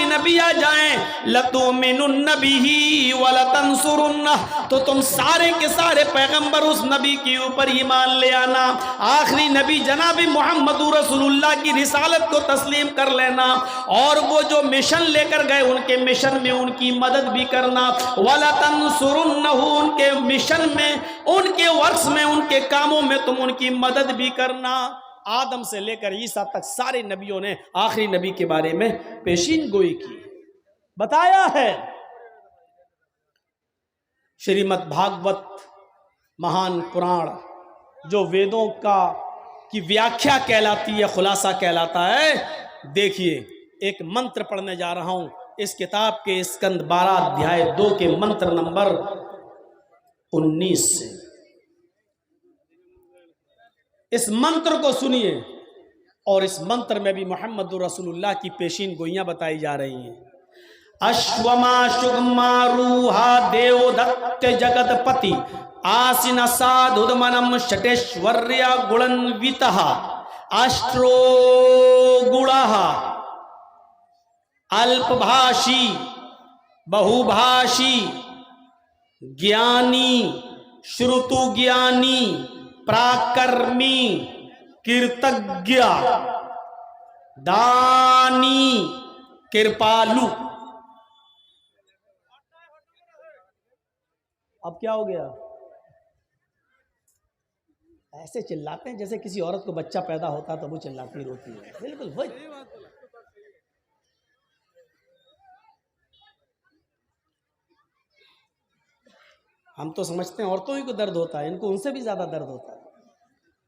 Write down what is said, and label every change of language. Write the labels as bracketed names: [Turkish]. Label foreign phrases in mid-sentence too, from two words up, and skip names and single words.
[Urdu] نبی آ جائیں، [Arabic] لَتُؤْمِنُنَّ بِهِ وَلَتَنْصُرُنَّهُ، [Urdu] تو تم سارے کے سارے پیغمبر اس نبی کے اوپر ایمان لے آنا، آخری نبی جناب محمد رسول اللہ کی رسالت کو تسلیم کر لینا، اور وہ جو مشن لے کر گئے ان کے مشن میں ان کی مدد بھی کرنا، وَلَتَنْصُرُنَّهُ، ان کے مشن میں، ان کے ورکس میں، ان کے کاموں میں تم ان کی مدد بھی کرنا۔ آدم سے لے کر عیسیٰ تک سارے نبیوں نے آخری نبی کے بارے میں پیشین گوئی کی، بتایا ہے۔ شریمد بھاگوت مہان پران جو ویدوں کی ویاکھیا کہلاتی ہے، خلاصہ کہلاتا ہے، دیکھیے ایک منتر پڑھنے جا رہا ہوں اس کتاب کے اسکند 12 ادھیائے 2 کے منتر نمبر 19 سے، اس منتر کو سنیے، اور اس منتر میں بھی محمد رسول اللہ کی پیشین گوئیاں بتائی جا رہی ہیں۔ [Sanskrit] अश्वमा शुगमा रोहा देव दत्त जगत पती आसन साधदमनम् ष्टैश्वर्या गुणान्विता अष्टरो गुहा अल्प भाषी बहु भाषी ज्ञानी श्रुतो ज्ञानी पराक्रमी कृतज्ञ दानी कृपालु. [Urdu] اب کیا ہو گیا؟ ایسے چلاتے ہیں جیسے کسی عورت کو بچہ پیدا ہوتا تو وہ چلاتی روتی ہے، بالکل وہی۔ ہم تو سمجھتے ہیں عورتوں ہی کو درد ہوتا ہے، ان کو ان سے بھی زیادہ درد ہوتا ہے۔